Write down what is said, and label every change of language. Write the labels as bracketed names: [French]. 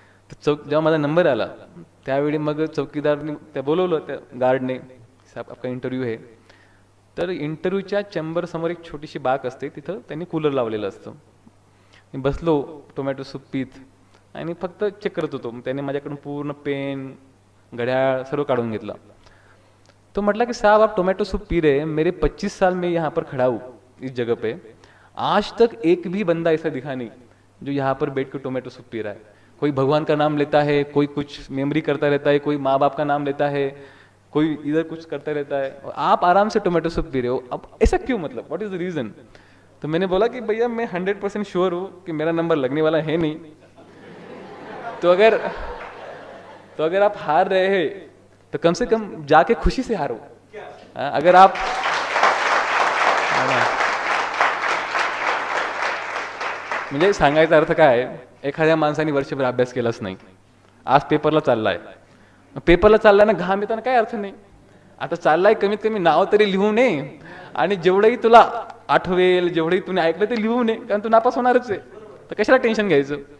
[Marathi] तर जेव्हा माझा नंबर आला त्यावेळी मग चौकीदारने त्या बोलवलं, त्या गार्डने, साहेब [Hindi] आपका इंटरव्ह्यू [Marathi] आहे. तर इंटरव्ह्यूच्या चेंबर समोर एक छोटीशी बाग असते, तिथं त्यांनी कूलर लावलेलं असतं. मी बसलो टोमॅटो सूप पीत आणि फक्त चेक करत होतो. त्याने माझ्याकडून पूर्ण पेन, घड्याळ सर्व काढून घेतला. [Hindi] तो म्हटला कि साहब आप टोमेटो सूप पी रहे हैं, मेरे 25 साल में यहाँ पर खड़ा हूँ इस जगह पे, आज तक एक भी बंदा ऐसा दिखा नहीं जो यहाँ पर बैठ कर टोमेटो सूप पी रहा है. कोई भगवान का नाम लेता है, कोई कुछ मेमोरी करता रहता है, कोई माँ बाप का नाम लेता है, कोई इधर कुछ करता रहता है, और आप आराम से टोमेटो सूप पी रहे हो. अब ऐसा क्यों, मतलब [English] What is the reason. [Hindi] तो मैंने बोला कि भैया मैं 100% श्योर हूँ कि मेरा नंबर लगने वाला है नहीं, तो अगर आप हार रहे हैं तो कम से कम जाके खुशी से हारो. अगर आप [Marathi] म्हणजे सांगायचा अर्थ काय, एखाद्या माणसाने वर्षभर अभ्यास केलाच नाही, आज पेपरला चाललाय, पेपरला चाललाय ना, घाम येताना काय अर्थ नाही. आता चाललाय, कमीत कमी नाव तरी लिहू नये आणि जेवढंही तुला आठवेल, जेवढंही तुम्ही ऐकलं ते लिहू नये, कारण तू नापास होणारच आहे, तर कशाला टेन्शन घ्यायचं.